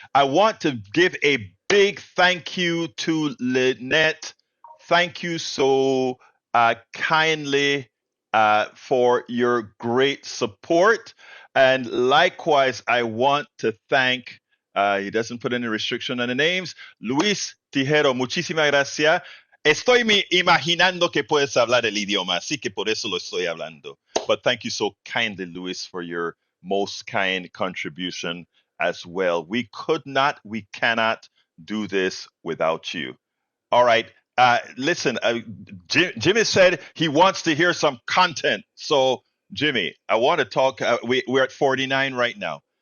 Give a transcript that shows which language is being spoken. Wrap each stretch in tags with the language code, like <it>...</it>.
<en>I want to give a big thank you to Lynette. Thank you so kindly for your great support. And likewise, I want to thank he doesn't put any restriction on the names.</en> <es>Luis Tijero, muchísimas gracias. Estoy imaginando que puedes hablar el idioma, así que por eso lo estoy hablando.</es> <en>But thank you so kindly, Luis, for your most kind contribution as well. We cannot do this without you. All right. Listen, Jimmy said he wants to hear some content. So, Jimmy, I want to talk. We're at 49 right now.</en>